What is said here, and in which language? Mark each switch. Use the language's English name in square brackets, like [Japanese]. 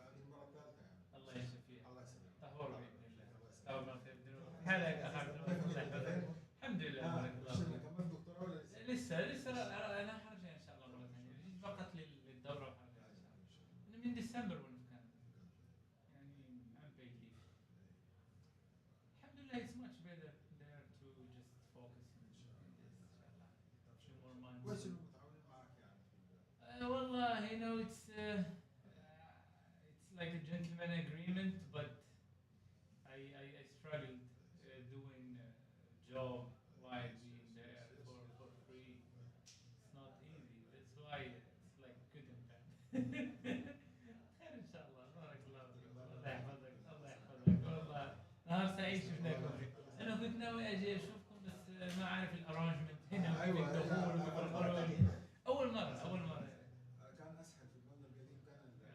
[Arabic] هذه المرة الثالثة يعني. الله يشفيه. الله يسلمك. طهور بإذن الله. الله يسلمك. طهور من خير الذنوب. حالك أخ عبد الله يحفظك. الحمد لله بارك الله شنو فيك. كملت دكتوراه ولا لسه؟ لسه أنا حرجع إن شاء الله مرة ثانية. جيت فقط للدورة وحرجع إن شاء الله. أنا من ديسمبر وأنا في كندا. يعني [English] I'm paid leave. [Arabic] الحمد لله [English] it's much better there to just focus in this [Arabic] إن شاء الله. [English] Few more months. [Arabic] كويس إنه متعاونين معك يعني في والله [English] it's like a gentleman agreement but I job while being there for free. It's not easy. That's why it's like good and bad. [Arabic] خير ان شاء الله. بارك الله فيك. الله يحفظك. الله يحفظك. والله نهار سعيد شفناكم فيه. انا كنت ناوي اجي اشوفكم بس ما اعرف الارانجمنت هنا وكيف الدخول وكيف الخروج. اول مره اول مره. كان اسهل في المبنى القديم، كان